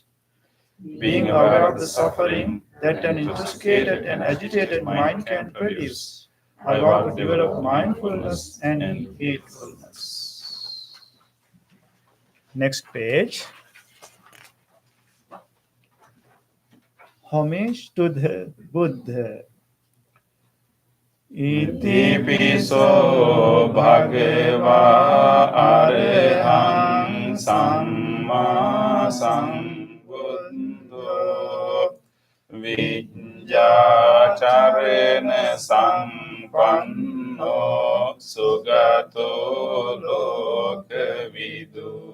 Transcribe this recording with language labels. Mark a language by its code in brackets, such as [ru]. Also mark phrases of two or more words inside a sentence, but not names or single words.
[en] Being aware of the suffering that an intoxicated and agitated mind can produce, I vow to develop mindfulness and faithfulness. Next page. Homage to the Buddha. [pi] ඉතිපිසෝ භගවා අරහං සම්මා සම්බුද්ධෝ විඤ්ඤාචරණ සම්පන්නෝ සුගතෝ ලෝකවිදු